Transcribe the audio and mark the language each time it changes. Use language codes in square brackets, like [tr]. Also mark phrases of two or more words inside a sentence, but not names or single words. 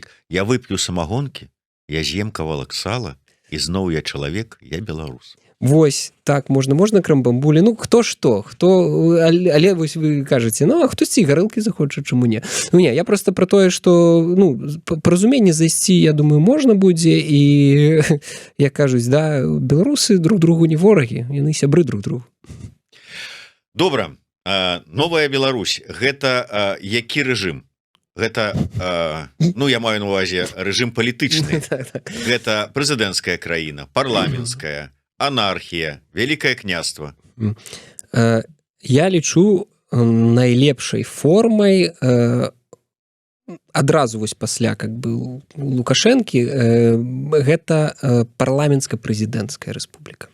[be] Я вып'ю самагонкі, я з'ем кавалак сала, і зноў я чалавек, я беларус. Вось, так, можна крамбамбулі. Ну, хто што? Але вось вы кажаце, ну, а хтосьці гарэлкі захоча, чаму не? Ну, не, я просто про тое, што, ну, па разуменні зайсці, я думаю, можна будзе, і, як кажуць, да, беларусы друг другу не ворагі, яны сябры друг другу. Добра, новая Беларусь, гэта які рэжым? Гэта, ну, я маю на ўвазе рэжым палітычны. Гэта прэзідэнцкая краіна, парламенцкая, анархія, вялікае княства. Я лічу найлепшай формай адразу вось пасля [ru] как бы [be] Лукашэнкі гэта парламенцка-прэзідэнцкая рэспубліка.